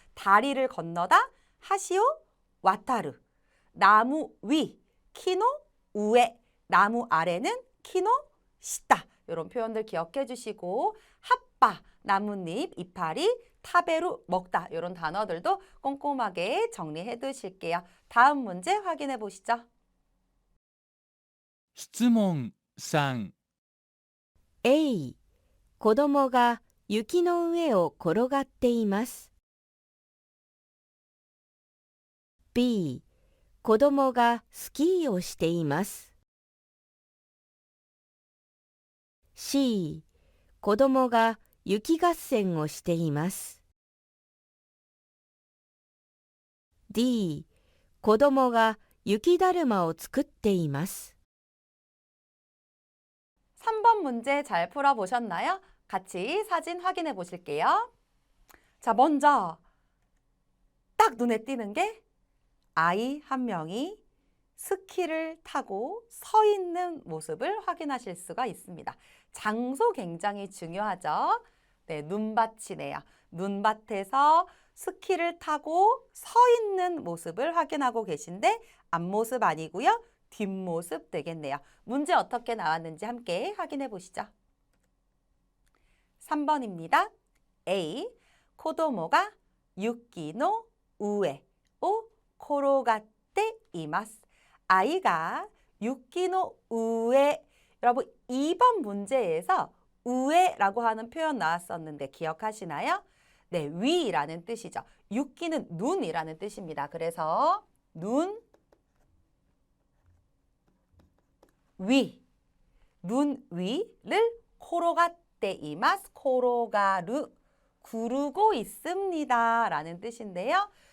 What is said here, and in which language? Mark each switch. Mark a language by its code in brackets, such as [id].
[ko] 다리를 건너다, 하시오, 와타르, 나무 위, 키노, 우에, 나무 아래는 키노, 시다. 이런 표현들 기억해 주시고 핫바, 나뭇잎, 이파리, 타베루, 먹다 이런 단어들도 꼼꼼하게 정리해 두실게요. 다음 문제 확인해 보시죠. [ja] 質問3 A、子供が雪の上を転がっています。 B、子供がスキーをしています。 C、子供が雪合戦をしています。 D、子供が雪だるまを作っています。 [ko] 3번 문제 잘 풀어보셨나요? 같이 사진 확인해 보실게요. 자, 먼저 딱 눈에 띄는 게 아이 한 명이 스키를 타고 서 있는 모습을 확인하실 수가 있습니다. 장소 굉장히 중요하죠. 네, 눈밭이네요. 눈밭에서 스키를 타고 서 있는 모습을 확인하고 계신데 앞모습 아니고요. 뒷모습 되겠네요. 문제 어떻게 나왔는지 함께 확인해 보시죠. 3번입니다. A. [ja] 子供が雪の上を転がっています. [ko] 아이가 [ja] 雪の上. [ko] 여러분 2번 문제에서 우에라고 하는 표현 나왔었는데 기억하시나요? 네, 위라는 뜻이죠. 유키는 눈이라는 뜻입니다. 그래서 눈 위, 눈 위를 코로가떼이마스, 코로가루, 구르고 있습니다 라는 뜻인데요.